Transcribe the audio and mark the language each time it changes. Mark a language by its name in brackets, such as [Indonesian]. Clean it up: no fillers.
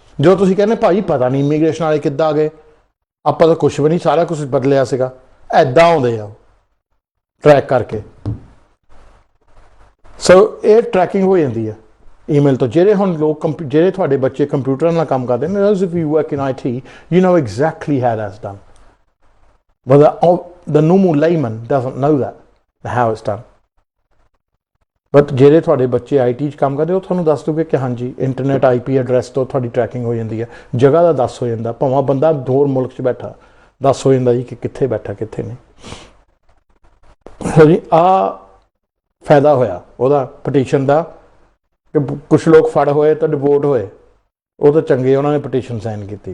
[Punjabi] ਜੋ ਤੁਸੀਂ ਕਹਿੰਦੇ ਭਾਈ ਪਤਾ ਨਹੀਂ ਇਮੀਗ੍ਰੇਸ਼ਨ ਵਾਲੇ ਕਿੱਦਾਂ ਆ ਗਏ, ਆਪਾਂ ਤਾਂ ਕੁਛ ਵੀ ਨਹੀਂ, ਸਾਰਾ ਕੁਛ ਬਦਲਿਆ ਸੀਗਾ, ਐਦਾਂ ਆਉਂਦੇ ਆ ਟਰੈਕ ਕਰਕੇ। ਸੋ ਇਹ ਟਰੈਕਿੰਗ ਹੋ ਜਾਂਦੀ ਆ ਈਮੇਲ ਤੋਂ। ਜਿਹੜੇ ਹੁਣ ਲੋਕ ਜਿਹੜੇ ਤੁਹਾਡੇ ਬੱਚੇ ਕੰਪਿਊਟਰਾਂ ਨਾਲ ਕੰਮ ਕਰਦੇ ਨੇ, [English] if you work in IT, you know exactly how that's done. But the normal layman doesn't know that, how it's done. [Punjabi] But ਜਿਹੜੇ ਤੁਹਾਡੇ ਬੱਚੇ IT 'ਚ ਕੰਮ ਕਰਦੇ ਉਹ ਤੁਹਾਨੂੰ ਦੱਸ ਦੂਗੇ ਕਿ ਹਾਂਜੀ ਇੰਟਰਨੈਟ IP ਐਡਰੈਸ ਤੋਂ ਤੁਹਾਡੀ ਟਰੈਕਿੰਗ ਹੋ ਜਾਂਦੀ ਹੈ। ਜਗ੍ਹਾ ਦਾ ਦੱਸ ਹੋ ਜਾਂਦਾ, ਭਾਵੇਂ ਬੰਦਾ ਹੋਰ ਮੁਲਕ 'ਚ ਬੈਠਾ ਦੱਸ ਹੋ ਜਾਂਦਾ ਜੀ ਕਿ ਕਿੱਥੇ ਬੈਠਾ ਕਿੱਥੇ ਨਹੀਂ। ਜੀ ਆਹ ਫਾਇਦਾ ਹੋਇਆ ਉਹਦਾ ਪਟੀਸ਼ਨ ਦਾ ਕਿ ਕੁਛ ਲੋਕ ਫੜ ਹੋਏ ਤਾਂ ਡਿਪੋਰਟ ਹੋਏ, ਉਹ ਤਾਂ ਚੰਗੇ, ਉਹਨਾਂ ਨੇ ਪਟੀਸ਼ਨ ਸਾਈਨ ਕੀਤੀ।